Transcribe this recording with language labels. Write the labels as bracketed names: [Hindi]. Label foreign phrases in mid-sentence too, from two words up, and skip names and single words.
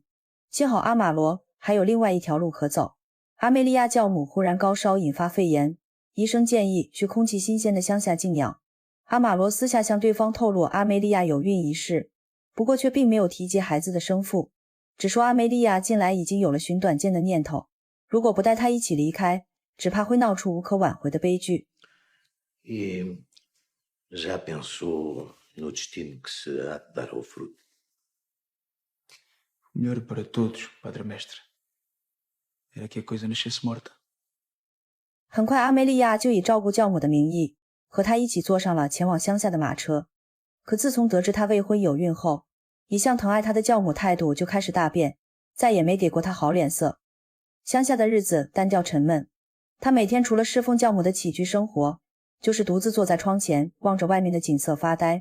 [Chinese] 幸好阿玛罗还有另外一条路可走。阿梅利亚教母忽然高烧引发肺炎，医生建议去空气新鲜的乡下静养。阿玛罗私下向对方透露阿梅利亚有孕一事，不过却并没有提及孩子的生父，只说阿梅利亚近来已经有了寻短见的念头，如果不带他一起离开，只怕会闹出无可挽回的悲剧。 [Portuguese] Já pensou no destino que se há de dar ao fruto? Melhor para todos, Padre Mestre. Era que a coisa nascesse morta. [Chinese] 很快阿梅利亚就以照顾教母的名义和他一起坐上了前往乡下的马车。可自从得知他未婚有孕后，一向疼爱他的教母态度就开始大变，再也没给过他好脸色。乡下的日子单调沉闷，他每天除了侍奉教母的起居生活，就是独自坐在窗前望着外面的景色发呆。